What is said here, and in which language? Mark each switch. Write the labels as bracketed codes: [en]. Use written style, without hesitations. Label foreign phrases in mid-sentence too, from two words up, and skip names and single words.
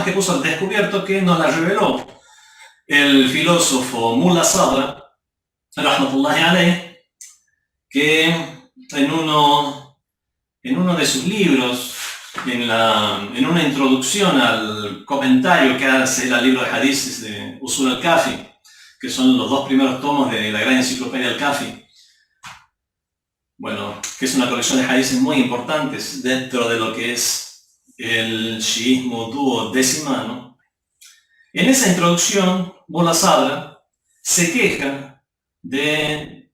[es] que puso al descubierto, que nos la reveló el filósofo Mullah Sadra, [ar] رحمة الله عليه, [es] que en uno de sus libros, en una introducción al comentario que hace el libro de hadices de Usul al-Kafi, que son los 2 primeros tomos de la gran enciclopedia al-Kafi, bueno, que es una colección de hadices muy importantes dentro de lo que es el shiismo duodecimano. En esa introducción, Mullah Sadra se queja de...